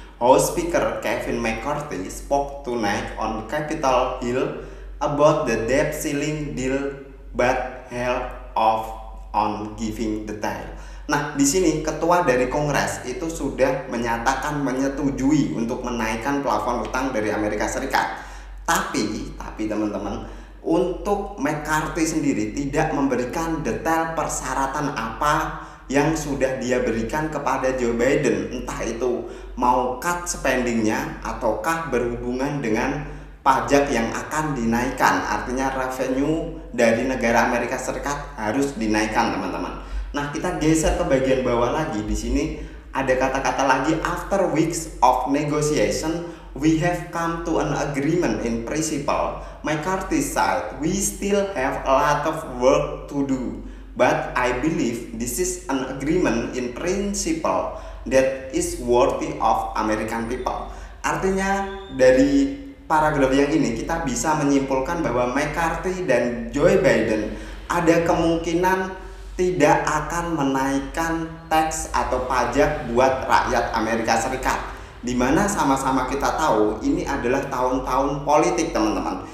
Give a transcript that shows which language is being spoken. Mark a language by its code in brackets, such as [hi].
[en] House Speaker Kevin McCarthy spoke tonight on Capitol Hill about the debt ceiling deal but held off on giving detail. [id] Nah, di sini ketua dari Kongres itu sudah menyatakan menyetujui untuk menaikkan plafon utang dari Amerika Serikat. Tapi teman-teman, untuk McCarthy sendiri tidak memberikan detail persyaratan apa yang sudah dia berikan kepada Joe Biden, entah itu mau [en] cut spendingnya [id] ataukah berhubungan dengan pajak yang akan dinaikkan, artinya revenue dari negara Amerika Serikat harus dinaikkan teman-teman. Nah, kita geser ke bagian bawah lagi. Di sini ada kata-kata lagi, [en] after weeks of negotiation, we have come to an agreement in principle. McCarthy side, we still have a lot of work to do, but I believe this is an agreement in principle that is worthy of American people. [id] Artinya dari paragraf yang ini kita bisa menyimpulkan bahwa McCarthy dan Joe Biden ada kemungkinan tidak akan menaikkan tax atau pajak buat rakyat Amerika Serikat, dimana sama-sama kita tahu ini adalah tahun-tahun politik, teman-teman.